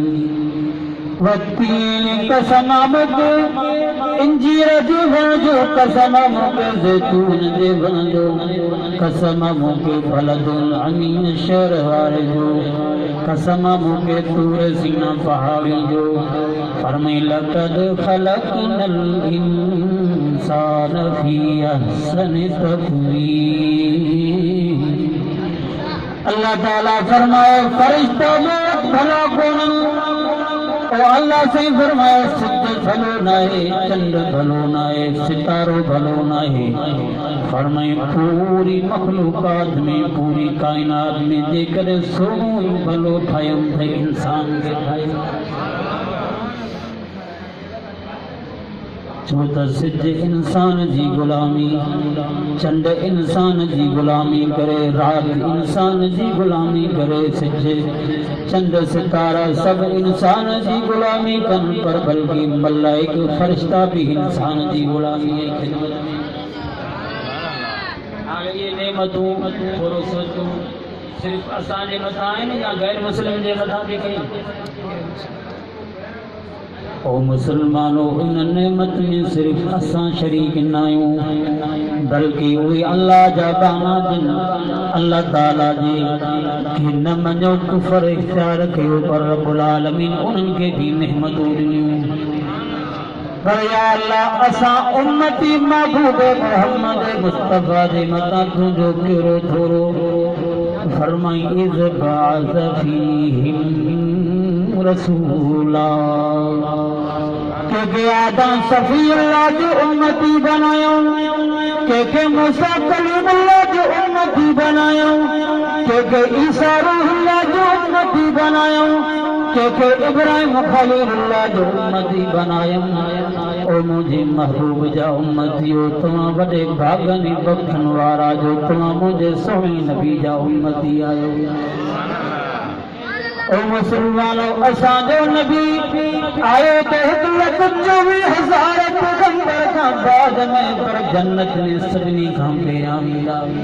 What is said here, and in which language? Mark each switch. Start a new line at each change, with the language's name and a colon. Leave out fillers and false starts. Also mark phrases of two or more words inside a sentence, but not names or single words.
Sindhi: वत्तीन कसम मुके इंजीर जे वण जो, कसम मुके ज़ैतून जे वण जो, कसम मुके बलदुल अमीन शहर वारे जो, कसम मुके तूर सीना पहाड़ी जो।
Arabic: फरमाई لقد خلقنا الإنسان في أحسن تقويم.
Sindhi: अल्लाह ताला फरमाए फरिश्ता में भला कोन, और अल्लाह से फरमाए सिद्ध भलो नाहे, चंद्र भलो नाहे, सितारो भलो नाहे। फरमाए पूरी मखलूकात में, पूरी कायनात में जेकर सोनो भलो ठायम थे इंसान के ठायम। छो त सिज इंसान जी गुलामी, चंड इंसान जी गुलामी करे, रात इंसान जी गुलामी करे, सिज चंड सितारा सब इंसान जी गुलामी कन, पर बल्कि मलाइक फरिश्ता भी इंसान जी गुलामी है खिदमत में। आगे ये नेमतूं थोरो सोचो सिर्फ असांजे मथां आहिनि या गैर मुस्लिम जे मथां बि कई? ओ मुसलमानो इन नेमत में सिर्फ असां शरीक न आहियूं, बल्कि उहे अल्लाह जा बाना जिन अल्लाह ताला जी के न मञो, कुफर इख्तियार कयो, पर रब्बुल आलमीन उन्हनि खे भी नेमतूं ॾिनियूं। पर या अल्लाह असां उम्मती महबूब मोहम्मद मुस्तफा जे मथां तुंहिंजो कहिड़ो थोरो। फरमाई
Arabic: إذ بعث فيهم رسولا,
Sindhi: के आदम सफीउल्लाह जो उम्मती बनायो, के मूसा कलीमुल्लाह जो उम्मती बनायो, के ईसा रूहुल्लाह जो उम्मती बनायो, के इब्राहिम खलीलुल्लाह जो उम्मती बनायो। ओ मुझे महबूब जा उम्मतियो, तव्हां वॾे भागनि बख़्शण वारा जो, तव्हां मुंहिंजे सोहिणे नबी जा उम्मती आयो। ओ मुसलमानो असांजो नबी आयो त 1,24,000 पैगंबर खां बाद में, पर जन्नत में सभिनी खां पहिरियां वेंदा।